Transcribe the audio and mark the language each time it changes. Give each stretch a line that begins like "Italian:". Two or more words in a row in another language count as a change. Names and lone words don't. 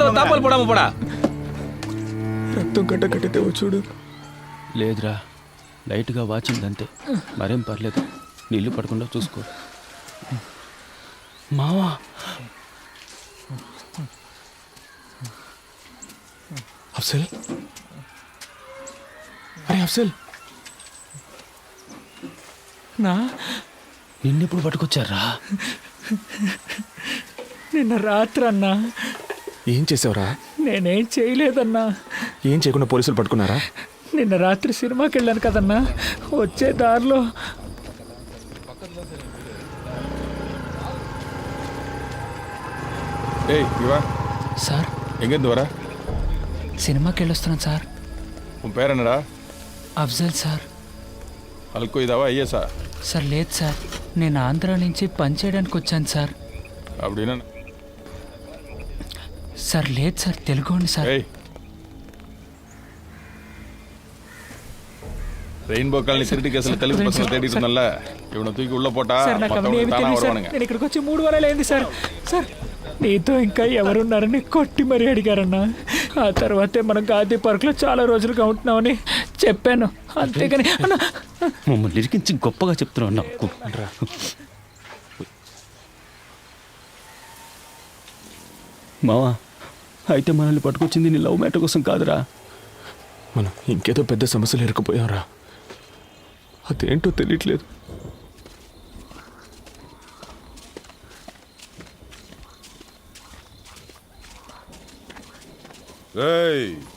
Tamil: கதவு தாப்பால் போடாம போடா.
Telugu: రక్తం కట్ట కట్టితే చూడు. లేదురా, లైట్గా వాచిందంతే, మరేం పర్లేదు. నీళ్లు పడకుండా చూసుకో. మావా, అఫ్జల్, అరే అఫ్జల్, నిన్నెప్పుడు పట్టుకొచ్చారా? నిన్న రాత్రి అన్నా. ఏం చేసావురా? నేనేం చేయలేదన్నా. ఏం చేయకుండా పోలీసులు పట్టుకున్నారా? నిన్న రాత్రి సినిమాకి వెళ్ళాను కదన్నా, వచ్చే దారిలో
Tamil: ஏய் இவா
Telugu: సార్
Tamil: எங்கேருந்து வர?
Telugu: సినిమాకి వెళ్ళొస్తున్నాను సార్.
Tamil: உன் பேர் என்னடா?
Telugu: అఫ్జల్ సార్. అల్కో ఇదావా ఐఎస్ఆ? సార్ లేదు సార్, నేను ఆంధ్ర నుంచి పని చేయడానికి వచ్చాను సార్.
Tamil: அப்படின்னா
Telugu: సార్ లేదు సార్, తెలుగోండి సార్.
Tamil: ஏய், ரெயின்போ காலனி திருட்டு கேஸ்ல தெலுங்கு பசங்க தேடிட்டு இருந்தல்ல, இவனை தூக்கி உள்ள போட்டா
Telugu: సార్ నాకు అవన్నీ
Tamil: மத்தவங்க
Telugu: ఏమి
Tamil: தானா
Telugu: తెలియదు సార్.
Tamil: வருவானுங்க.
Telugu: నేను ఇక్కడికి వచ్చి 3 వారాలు అయింది సార్. సార్ నీతో ఇంకా ఎవరున్నారని కొట్టి మరీ అడిగారన్నా. ఆ తర్వాతే మనం గాంధీ పార్క్లో చాలా రోజులుగా ఉంటున్నామని చెప్పాను, అంతేగాని అన్నా. మమ్మల్ని ఇరికించి గొప్పగా చెప్తున్నావు నాకు. మావా, అయితే మనల్ని పట్టుకొచ్చింది నీ లవ్ మ్యాటర్ కోసం కాదురా. మనం ఇంకేదో పెద్ద సమస్యలు ఇరుక్కుపోయారా? అదేంటో తెలియట్లేదు.
Tamil: ஏய்,